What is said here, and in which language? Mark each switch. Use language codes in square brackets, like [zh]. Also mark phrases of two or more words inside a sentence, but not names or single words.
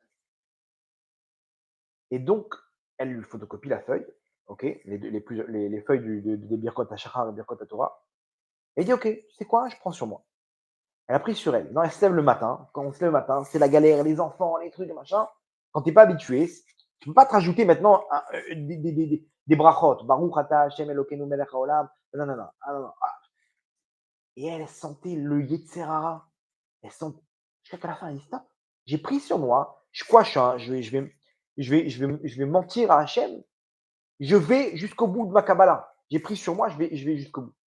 [fr] Et donc, elle lui photocopie la feuille, ok, les feuilles des [he] ברכות השחר [fr] et [he] ברכות התורה. [fr] Et elle dit, ok, tu sais quoi, je prends sur moi. Elle a pris sur elle. Non, elle se lève le matin. Quand on se lève le matin, c'est la galère, les enfants, les trucs, machin. Quand tu n'es pas habitué, tu ne peux pas te rajouter maintenant des brachot. [he] ברוך אתה השם אלוקינו מלך העולם. [fr] Non, non, non. Ah, non, non. Ah. Et elle sentait le Yetzerara. Elle sent. Jusqu'à la fin, elle dit stop. J'ai pris sur moi. Je vais mentir à Hachem. Je vais jusqu'au bout de ma Kabbalah. J'ai pris sur moi, je vais jusqu'au bout.